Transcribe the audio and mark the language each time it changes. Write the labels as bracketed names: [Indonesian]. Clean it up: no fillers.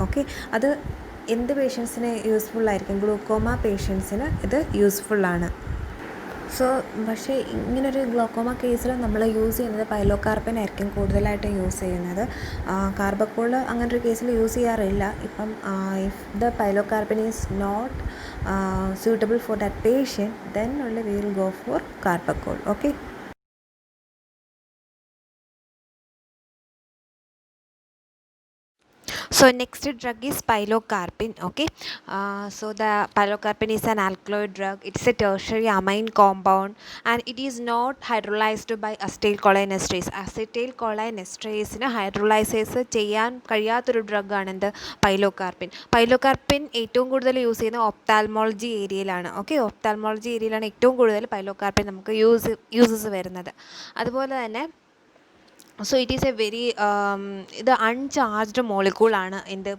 [Malayalam] Okay, അത് എന്ത് പേഷ്യൻസിന് യൂസ്ഫുള്ളായിരിക്കും? ഗ്ലൂക്കോമ പേഷ്യൻസിന് ഇത് യൂസ്ഫുള്ളാണ്. സോ പക്ഷേ ഇങ്ങനൊരു ഗ്ലോക്കോമ കേസിൽ നമ്മൾ യൂസ് ചെയ്യുന്നത് പൈലോകാർബൻ ആയിരിക്കും കൂടുതലായിട്ടും യൂസ് ചെയ്യുന്നത്. കാർബക്കോൾ അങ്ങനൊരു കേസിൽ യൂസ് ചെയ്യാറില്ല. [English] ഇപ്പം if the pilocarpine is not suitable for that patient, then only we will go for carbachol. Okay. So next drug is pilocarpine. Okay, so the pilocarpine is an alkaloid drug. It's a tertiary amine compound and it is not hydrolyzed by acetylcholinesterase. [Malayalam] Acetylcholinesterase നെ ഹൈഡ്രോളൈസേസ് ചെയ്യാൻ കഴിയാത്തൊരു ഡ്രഗാണ് എന്ത്? Pilocarpine. Pilocarpine ഏറ്റവും കൂടുതൽ use ചെയ്യുന്ന ophthalmology ഏരിയയിലാണ്. Okay, ophthalmology ഏരിയയിലാണ് ഏറ്റവും കൂടുതൽ പൈലോകാർപ്പിൻ നമുക്ക് യൂസസ് വരുന്നത്. അതുപോലെ തന്നെ [English] so it is a very [Malayalam] ഇത് അൺചാർജ്ഡ് മോളിക്യൂളാണ് എന്ത്?